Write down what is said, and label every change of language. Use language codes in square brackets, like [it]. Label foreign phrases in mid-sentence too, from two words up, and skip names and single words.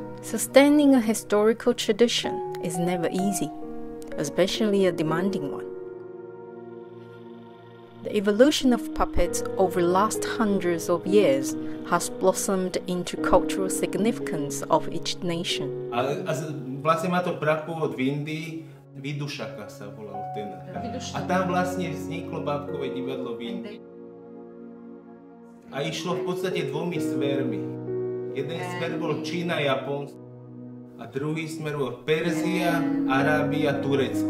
[en] Sustaining a historical tradition is never easy, especially a demanding one. The evolution of puppets over the last hundreds of years has blossomed into cultural significance of each nation. [sk] Vlastne má to prapôvod v Indii, Vidušaka sa volal ten. A tam vlastne vzniklo bábkové divadlo v Indii. A išlo v podstate dvomi smermi. Jeden smer bol Čína, Japonsko a druhý smer bol Perzia, Arábia, Turecko.